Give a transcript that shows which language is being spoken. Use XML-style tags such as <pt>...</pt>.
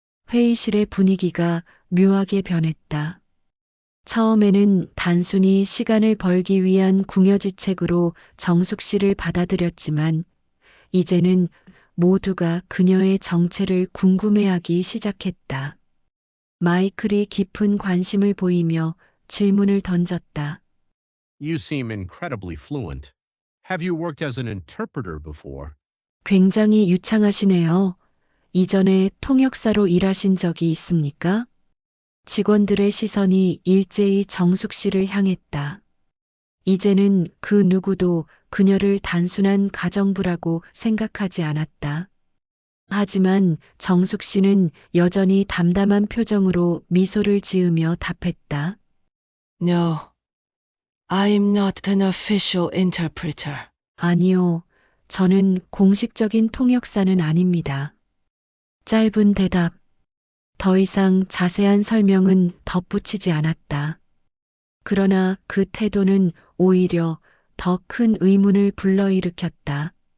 <ko>회의실의 분위기가 묘하게 변했다. 처음에는 단순히 시간을 벌기 위한 궁여지책으로 정숙 씨를 받아들였지만 이제는 모두가 그녀의 정체를 궁금해하기 시작했다. 마이클이 깊은 관심을 보이며 질문을 던졌다.</ko> <en>You seem incredibly fluent. Have you worked as an interpreter before?</en> <ko>굉장히 유창하시네요. 이전에 통역사로 일하신 적이 있습니까? 직원들의 시선이 일제히 정숙 씨를 향했다. 이제는 그 누구도 그녀를 단순한 가정부라고 생각하지 않았다. 하지만 정숙 씨는 여전히 담담한 표정으로 미소를 지으며 답했다.</ko> <en>No, I'm not an official interpreter.</en> <ko>아니요, 저는 공식적인 통역사는 아닙니다. 짧은 대답. 더 이상 자세한 설명은 덧붙이지 않았다. 그러나 그 태도는 오히려 더 큰 의문을 불러일으켰다.</ko>